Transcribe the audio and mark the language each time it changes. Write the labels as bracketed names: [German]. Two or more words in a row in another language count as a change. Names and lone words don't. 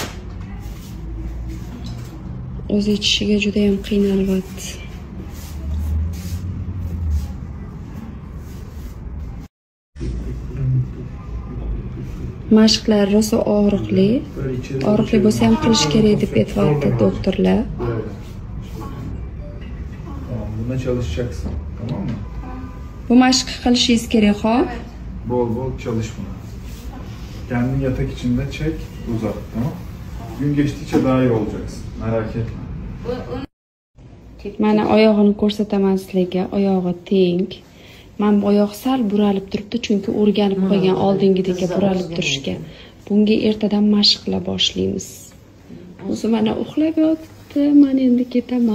[Uzbek] O'zi ichishiga juda ham qiynalyapti. Mashqlar rosa og'riqli bo'lsa ham qilish kerak deb aytibdi doktorlar. [Turkish] Buna çalışacaksın, tamam mı? [Uzbek] Bu mashqni qilishingiz kerak, xo'p? [Turkish] Bol çalış buna. Kendini yatak içinde çek, uzat, tamam? Gün geçtikçe daha iyi olacaksın, merak etme. [Uzbek] Mana oyog'ini ko'rsataman sizlarga, oyog'i teng. Men bu oyoq sal buralib turibdi, chunki o'rganib qo'ygan oldingidagi buralib turishga. Bunga ertadan mashq qila boshlaymiz. O'zi mana uxlab yotibdi, men endi ketaman.